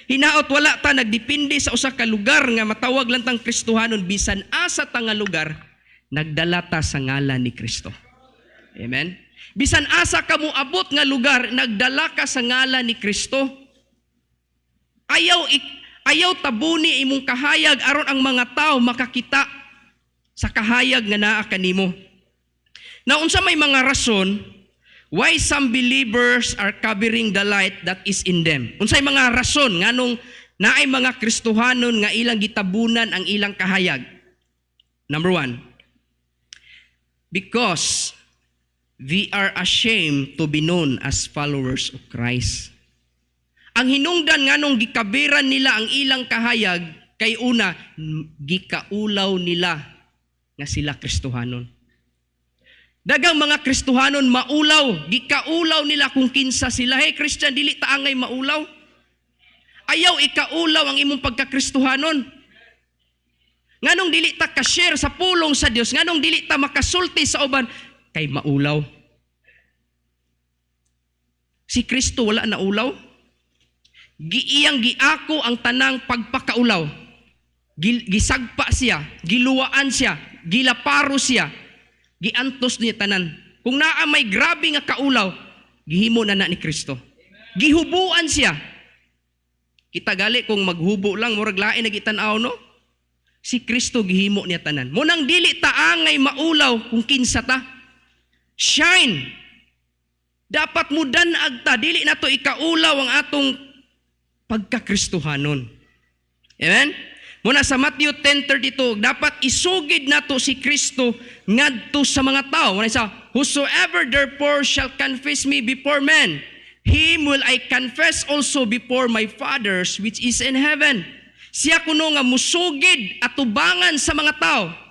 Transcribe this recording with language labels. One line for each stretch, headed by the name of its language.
Cebuano: Hinaot wala ta nagdepende sa usa ka lugar nga matawag lang tang Kristohanon, bisan asa ta nga lugar nagdala ta sa ngalan ni Kristo. Amen? Bisan asa ka mo abot nga lugar nagdala ka sa ngalan ni Kristo. Ayaw tabuni imong kahayag aron ang mga tao makakita sa kahayag nga naa kanimo. Na unsa may mga rason
English: why some believers are covering the light that is in them.
Cebuano: Unsay mga rason nganong naay mga Kristohanon nga ilang gitabunan ang ilang kahayag.
English: Number 1, because they are ashamed to be known as followers of Christ.
Cebuano: Ang hinungdan nganong gikabiran nila ang ilang kahayag kay una, gikaulaw nila nga sila Kristohanon. Dagang mga Kristohanon maulaw, gikaulaw nila kung kinsa sila. Hey Christian, dili ta angay maulaw. Ayaw ikaulaw ang imong pagka-Kristohanon. Nganong dili ta ka-share sa pulong sa Dios, nganong dili ta makasulti sa uban kay maulaw. Si Kristo wala na ulaw. Giiyang giako ang tanang pagpakaulaw. Gisagpa siya, giluwaan siya, gilaparo siya. Giantos niya tanan. Kung naa may grabe nga kaulaw, gihimo na ni Kristo. Gihubuan siya. Kita gali kung maghubo lang, murag lain na gitanaw, no? Si Kristo gihimo niya tanan. Munang dili ta angay maulaw kung kinsa ta. Shine. Dapat mo danag ta, dili na to ikaulaw ang atong pagkakristohanon. Amen? Muna sa Matthew 10:32, dapat isugid nato si Kristo ngadto sa mga tao. Muna sa,
English: whosoever therefore shall confess me before men, him will I confess also before my Father which is in heaven.
Cebuano: Siya kuno nga musugid atubangan sa mga tao.